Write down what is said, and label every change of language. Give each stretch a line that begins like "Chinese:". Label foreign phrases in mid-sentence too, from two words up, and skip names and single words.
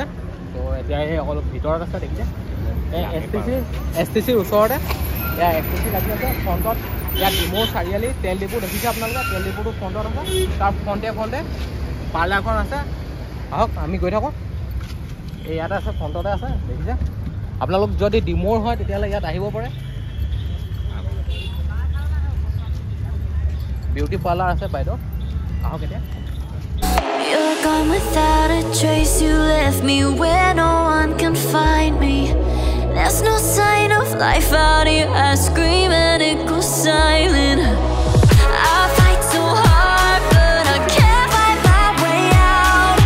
Assamese: তো এতিয়া এই অলপ ভিতৰত আছে দেখিছে এই এছ টি চিৰ ওচৰতে এয়া এছ টি চি লাগি আছে ফ্ৰণ্টত ইয়াত ডিমো চাৰিআলি তেল ডিপু দেখিছে আপোনালোকে তেল ডিপুটো ফ্ৰণ্টত আছে তাৰ ফ্ৰণ্টে পাৰ্লাৰখন আছে আহক আমি গৈ থাকোঁ এই ইয়াতে আছে ফ্ৰণ্টতে আছে দেখিছে আপোনালোক যদি ডিমোৰ হয় তেতিয়াহ'লে ইয়াত আহিব পাৰে
English: beauty parlour
Assamese: আছে বাইদেউ আহক এতিয়া
English: You're gone without a trace. You left me where no one can find me. There's no sign of life out here. I scream and it goes silent. I fight so hard, but I can't find my way out.